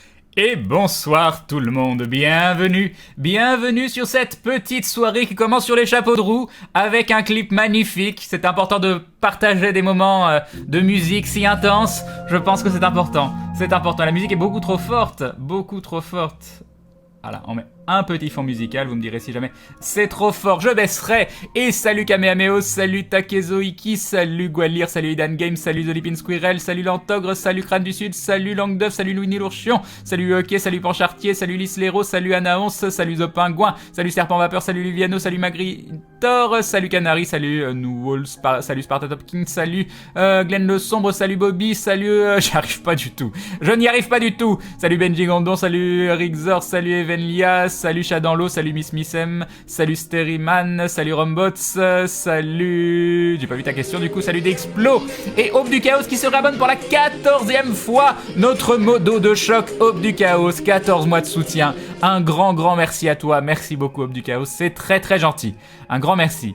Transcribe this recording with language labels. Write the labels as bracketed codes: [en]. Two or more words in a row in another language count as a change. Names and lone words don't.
[fr] Et bonsoir tout le monde, bienvenue sur cette petite soirée qui commence sur les chapeaux de roue avec un clip magnifique. C'est important de partager des moments de musique si intenses, je pense que c'est important, la musique est beaucoup trop forte. Voilà, on met un petit fond musical, vous me direz si jamais c'est trop fort, je baisserai. Et salut Kamehameho, salut Takezoiki, salut Gwalir, salut Idan Games, salut The Lipin Squirrel, salut Lantogre, salut Crâne du Sud, salut Langdeuve, salut Louis l'Ourchion, salut Hockey, salut Panchartier, salut Lislero, salut Anaons, salut The Pingouin, salut Serpent Vapeur, salut Liviano, salut Magritor, salut Canary, salut Newall, salut Sparta Top King, salut Glenn Le Sombre, salut Bobby, salut je n'y arrive pas du tout, salut Benji Gondon, salut Rixor, salut Evenlia, salut Shadanlo, salut Miss Missem, salut Steriman, salut Rombots, salut... J'ai pas vu ta question du coup, salut Dexplo et Aube du Chaos qui se réabonne pour la 14e fois. Notre modo de choc, Aube du Chaos, 14 mois de soutien. Un grand merci à toi, merci beaucoup Aube du Chaos, c'est très gentil. Un grand merci.